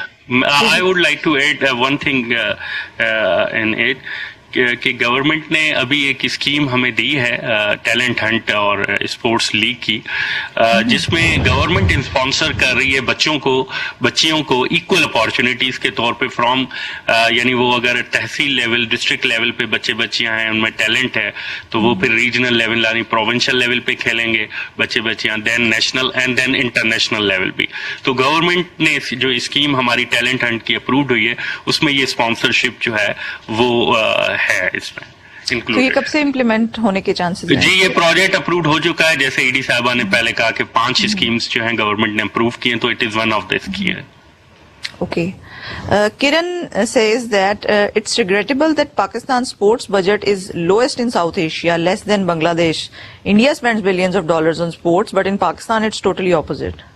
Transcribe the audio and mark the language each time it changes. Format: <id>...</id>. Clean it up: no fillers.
<en>I would like to add one thing in it.</en> <ur>کہ government نے ابھی ایک اسکیم ہمیں دی ہے ٹیلنٹ ہنٹ اور اسپورٹس لیگ کی, جس میں گورنمنٹ اسپانسر کر رہی ہے بچیوں کو ایکول اپارچونیٹیز کے طور پہ فرام, یعنی وہ اگر تحصیل لیول ڈسٹرکٹ لیول پہ بچیاں ہیں ان میں ٹیلنٹ ہے تو وہ پھر ریجنل لیول یعنی پروونشل لیول پہ کھیلیں گے بچیاں,</ur> <en>then national and then international</en> <ur>level بھی. تو گورنمنٹ نے جو اسکیم ہماری ٹیلنٹ ہنٹ کی اپرووڈ ہوئی ہے اس میں یہ اسپانسرشپ جو ہے وہ ہے اس میں. تو یہ کب سے امپلیمنٹ ہونے کے چانسز ہیں؟ جی یہ پروجیکٹ اپرووڈ ہو چکا ہے, جیسے ای ڈی صاحبہ نے پہلے کہا کہ 5 اسکیمز جو ہیں گورنمنٹ نے اپروو کی ہیں, تو</ur> <en>It is one of the scheme. Okay. Kiran says that it's regrettable that Pakistan's sports budget is lowest in South Asia, less than Bangladesh. India spends billions of dollars on sports, but in Pakistan it's totally opposite.</en>